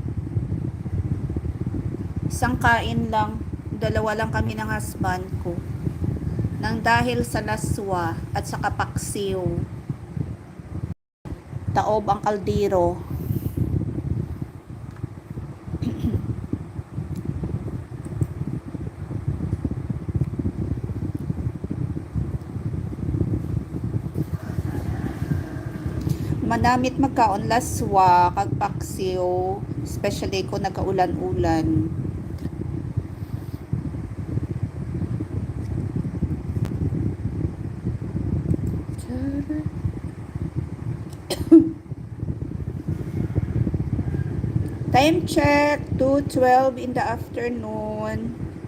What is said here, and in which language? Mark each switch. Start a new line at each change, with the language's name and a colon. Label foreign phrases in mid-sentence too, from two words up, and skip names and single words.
Filipino: Isang kain lang, dalawa lang kami ng husband ko. Nang dahil sa laswa at sa kapaksiw. Taob ang kaldero.
Hiligaynon: Manamit magkaon laswa kag paksiw, especially kung nagaulan-ulan.
English: Time check, 2:12 in the afternoon.